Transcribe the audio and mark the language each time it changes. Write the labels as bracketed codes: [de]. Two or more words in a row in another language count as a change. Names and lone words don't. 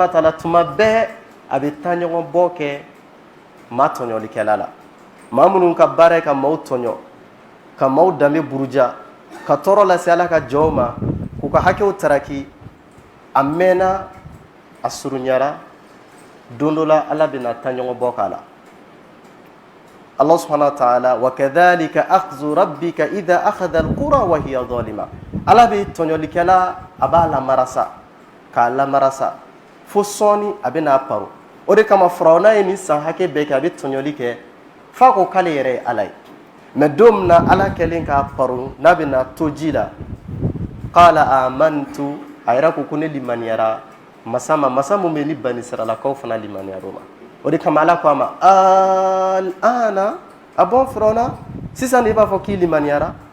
[bm] wa taala tuma bɛɛ a bɛ taa ɲɔgɔn bɔ kɛ maa tɔɲɔlikɛla la maa minnu ka baara ye ka maaw tɔɲɔ ka maaw danbe buruja ka tɔɔrɔ lase ala ka jɔnw ma k'u ka hakɛw taraki a mɛnna a surunyara don dɔ la ala bɛna taa ɲɔgɔn bɔ k'a la [ar] الله سبحانه وتعالى وكذلك أخذ ربك إذا أخذ القرى وهي [bm] zalima ala bɛ tɔɲɔlikɛla a b'a lamarasa k'a lamarasa fo sɔɔni a bɛna paro o de kama farawuna ye nin san hakɛ bɛɛ kɛ a bɛ tɔɲɔli kɛ f'a ko k'ale yɛrɛ ye ala ye mɛ don min na ala kɛlen k'a paro n'a bɛna to ji la [ar] قال آمنت [bm] a yɛrɛ ko ne limaniyara masa mun bɛ ni bani israilakaw fana limaniyar'o ma o de kama ala ko a ma al'ana a bɔn farawuna sisan de i b'a fɔ k'i limaniyara